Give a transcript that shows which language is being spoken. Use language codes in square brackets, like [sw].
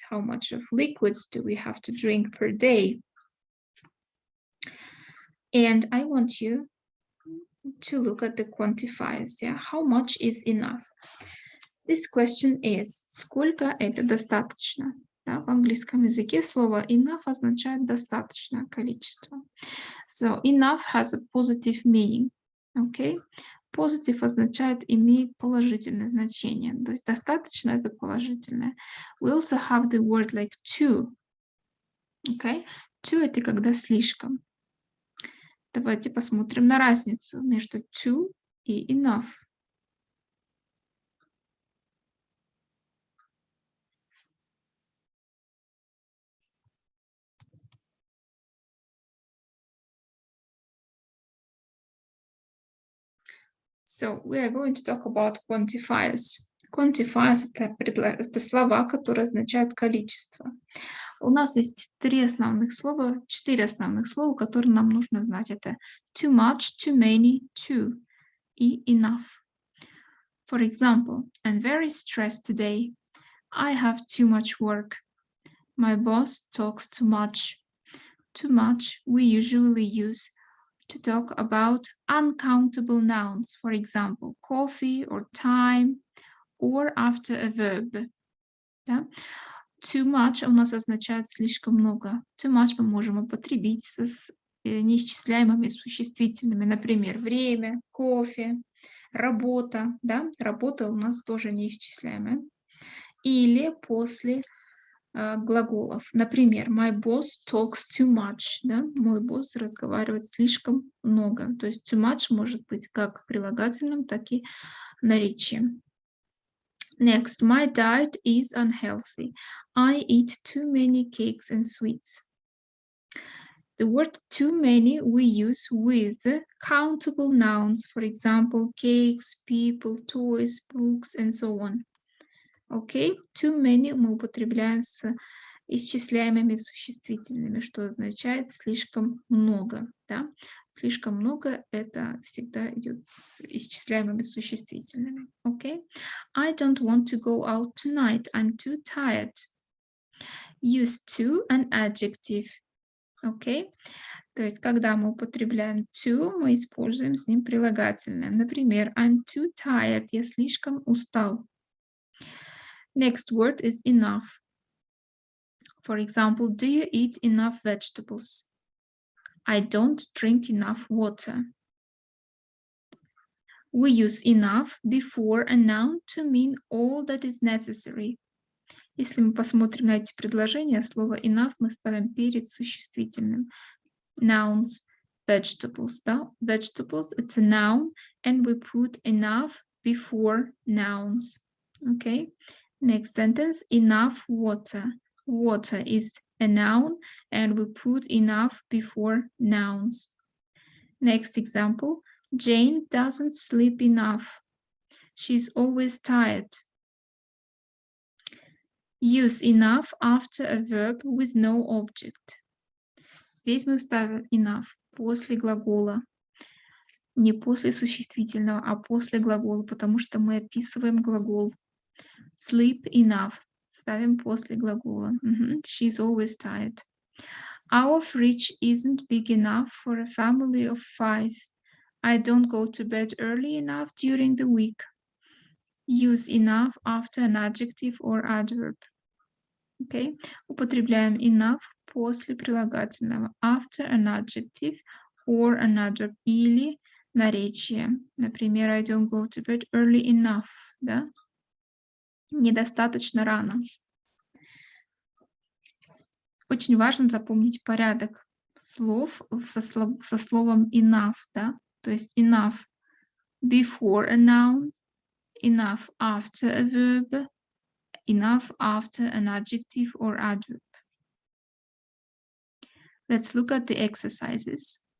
[en] How much of liquids do we have to drink per day? And I want you to look at the quantifiers, yeah? How much is enough? This question is, [ru] сколько это достаточно? Да, в английском языке слово enough означает достаточное количество. [en] So enough has a positive meaning, okay? [ru] Positive означает имеет положительное значение, то есть достаточно это положительное. [en] We also have the word like too, okay? [ru] Too это когда слишком. Давайте посмотрим на разницу между too и enough. [en] So we are going to talk about quantifiers. [ru] Quantifiers это слова, которые означают количество. У нас есть 4 основных слова, которые нам нужно знать. [en] Это too much, too many, too и enough. For example, I'm very stressed today. I have too much work. My boss talks too much. Too much we usually use to talk about uncountable nouns, for example, coffee or time, or after a verb. [ru] Да? Too much у нас означает слишком много. Too much мы можем употребить с неисчисляемыми существительными, например, время, кофе, работа. Да? Работа у нас тоже неисчисляемая. Или после глаголов. Например, [en] my boss talks too much. [ru] Да? Мой босс разговаривает слишком много. То есть too much может быть как прилагательным, так и наречием. [en] Next, my diet is unhealthy. I eat too many cakes and sweets. The word too many we use with countable nouns, for example, cakes, people, toys, books, and so on. Okay, [ru] too many мы употребляем с исчисляемыми существительными, что означает слишком много. Да? Слишком много это всегда идет с исчисляемыми существительными. [en] Okay? I don't want to go out tonight. I'm too tired. Use to an adjective. [ru] Окей? То есть, когда мы употребляем to, мы используем с ним прилагательное. Например, [en] I'm too tired. [ru] Я слишком устал. [en] Next word is enough. For example, do you eat enough vegetables? I don't drink enough water. We use enough before a noun to mean all that is necessary. [ru] Если мы посмотрим на эти предложения, слово enough мы ставим перед существительным. [en] Nouns, vegetables, [ru] да? [en] Vegetables, it's a noun, and we put enough before nouns. Okay? Next sentence, enough water. Water is a noun, and we put enough before nouns. Next example, Jane doesn't sleep enough. She's always tired. Use enough after a verb with no object. [ru] Здесь мы вставим enough после глагола. Не после существительного, а после глагола, потому что мы описываем глагол. [en] Sleep enough. [ru] Ставим после глагола. [en] She's always tired. Our fridge isn't big enough for a family of 5. I don't go to bed early enough during the week. Use enough after an adjective or adverb. Okay? [ru] Употребляем enough после прилагательного. [en] After an adjective or an adverb. [ru] Или наречие. Например, [en] I don't go to bed early enough. [ru] Да? Недостаточно рано. Очень важно запомнить порядок слов со словом enough. Да? То есть [en] enough before a noun, enough after a verb, enough after an adjective or adverb. Let's look at the exercises.